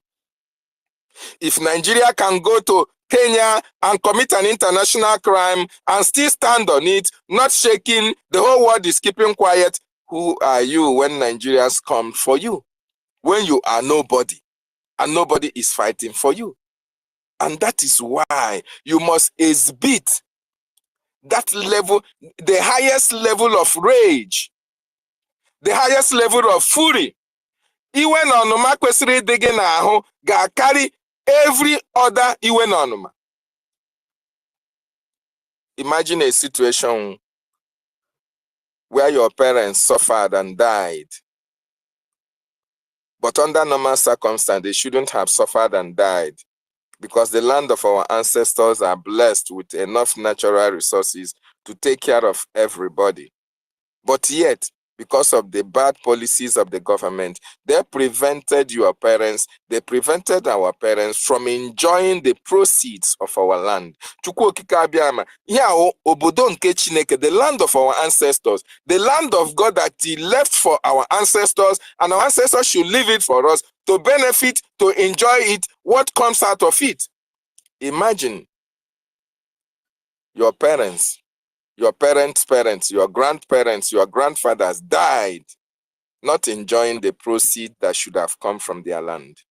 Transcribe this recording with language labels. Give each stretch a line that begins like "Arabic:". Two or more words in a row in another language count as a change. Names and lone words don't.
English: If Nigeria can go to Kenya and commit an international crime and still stand on it, not shaking, the whole world is keeping quiet, who are you when Nigerians come for you? When you are nobody and nobody is fighting for you. And that is why you must exhibit that level, the highest level of rage, the highest level of fury.
Igbo: Iwe na ọnụma kwesịrị ịdị gị n'ahụ ga-akarị
English: every other
Igbo: iwe na ọnụma.
English: Imagine a situation where your parents suffered and died, but under normal circumstances, they shouldn't have suffered and died because the land of our ancestors are blessed with enough natural resources to take care of everybody. But yet, because of the bad policies of the government, they prevented your parents, they prevented our parents from enjoying the proceeds of our land.
Igbo: Chukwu okike abịama, ihe obodo nke Chineke,
English: the land of our ancestors, the land of God that He left for our ancestors, and our ancestors should leave it for us to benefit, to enjoy it, what comes out of it. Imagine your parents, your parents' parents, your grandparents, your grandfathers died not enjoying the proceeds that should have come from their land.